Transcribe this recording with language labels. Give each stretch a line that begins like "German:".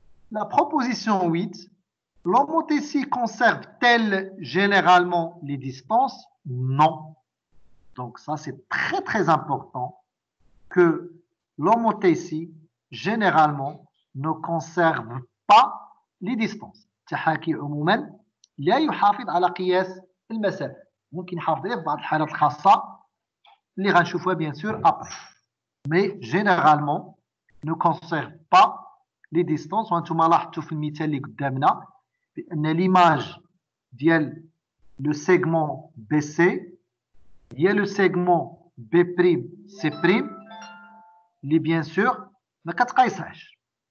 French: La proposition 8, l'homothétie conserve-t-elle généralement les distances? Non. Donc ça, c'est très très important que l'homothétie, généralement, ne conserve pas les distances.
Arabic: التحاكي عموما لا يحافظ على قياس المسافة. ممكن يحافظ عليه في بعض الحالات الخاصة اللي غنشوفوها bien sûr après.
French: Mais généralement, ne conserve pas les distances. وانتم لاحظتوا في المثال اللي قدامنا بأن l'image ديال le segment BC il y a le segment B'C' اللي bien sûr ما كتقايسهاش.